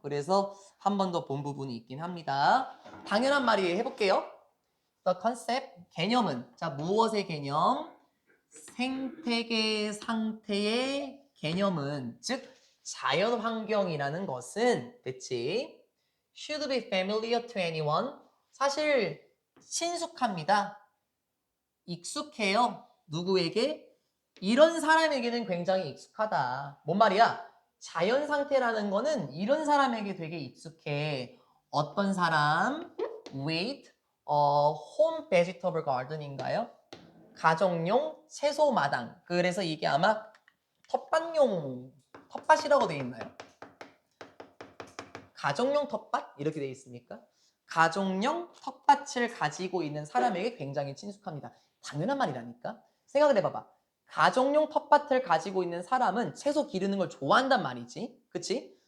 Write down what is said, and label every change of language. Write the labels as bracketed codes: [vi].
[ko] 그래서 한 번 더 본 부분이 있긴 합니다. 당연한 말이에요. 해볼게요. [en] The concept, [ko] 개념은 자 무엇의 개념? 생태계 상태의 개념은 즉 자연 환경이라는 것은 됐지? [en] Should be familiar to anyone. [ko] 사실 친숙합니다. 익숙해요. 누구에게? 이런 사람에게는 굉장히 익숙하다. 뭔 말이야? 자연 상태라는 거는 이런 사람에게 되게 익숙해. 어떤 사람? [en] With a home vegetable garden [ko] 인가요? 가정용 채소 마당. 그래서 이게 아마 텃밭용 텃밭이라고 되어 있나요? 가정용 텃밭? 이렇게 되어 있습니까? 가정용 텃밭을 가지고 있는 사람에게 굉장히 친숙합니다. 당연한 말이라니까. 생각을 해봐봐. 가정용 텃밭을 가지고 있는 사람은 채소 기르는 걸 좋아한단 말이지. 그치?